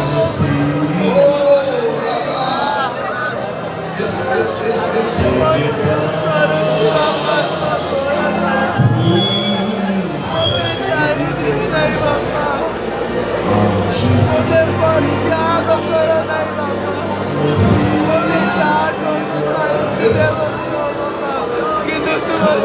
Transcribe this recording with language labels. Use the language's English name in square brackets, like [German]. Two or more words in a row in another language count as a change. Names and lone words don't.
[English] Oh, ରାଜା। Yes, yes, yes, yes, Lord. [Odia] ମୋତେ ପରିତ୍ୟାଗ କର ନାହିଁ ବାବା। ମୋତେ ଯାହା ଶାସ୍ତି ଦେବ ବାବା, କିନ୍ତୁ ତୁମ